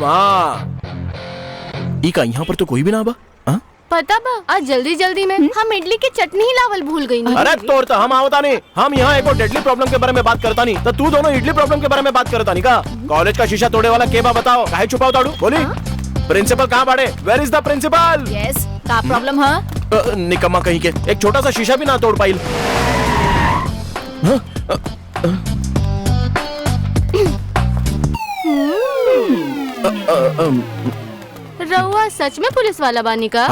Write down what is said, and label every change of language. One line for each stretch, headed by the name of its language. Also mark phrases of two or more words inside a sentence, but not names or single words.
Bhojpuri: हाँ ई का यहाँ पर तो कोई भी ना बा। पता बा आज जल्दी जल्दी में हम इडली की चटनी ही लावल भूल गई। अरे तोड़ तो हम आवता नहीं। हम यहाँ एक
English: deadly problem
Bhojpuri: के बारे में बात करता नहीं तो तू दोनों
English: idli problem
Bhojpuri: के बारे में बात करता नहीं का? कॉलेज का शीशा तोड़े वाला के बा बताओ? काहे छुपाओ ताड़ू? बोली प्रिंसिपल कहाँ बाड़े?
English: Where is the principal?
Bhojpuri: यस का प्रॉब्लम है? निकम्मा कहीं के एक छोटा सा शीशा भी ना तोड़ पाइल। रउआ सच में पुलिस वाला बानी का?